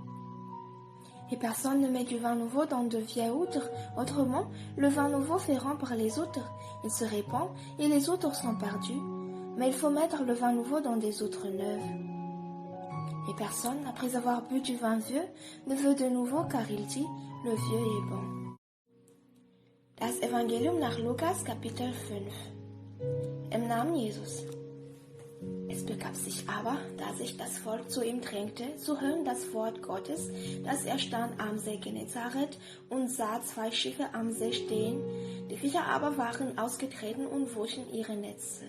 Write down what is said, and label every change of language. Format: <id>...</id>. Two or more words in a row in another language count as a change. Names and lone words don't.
<fr>Et personne ne met du vin nouveau dans de vieilles outres, autrement, le vin nouveau fait rompre les outres, il se répand, et les outres sont perdues. Mais il faut mettre le vin nouveau dans des outres neuves. Et personne, après avoir bu du vin vieux, ne veut de nouveau, car il dit, le vieux est bon.</fr> <de>Das Evangelium nach Lukas, Kapitel 5. Im Namen Jesus. Es begab sich aber, da sich das Volk zu ihm drängte, zu hören das Wort Gottes, dass er stand am See Genezareth und sah 2 Schiffe am See stehen, die Fischer aber waren ausgetreten und wuschen ihre Netze.</de>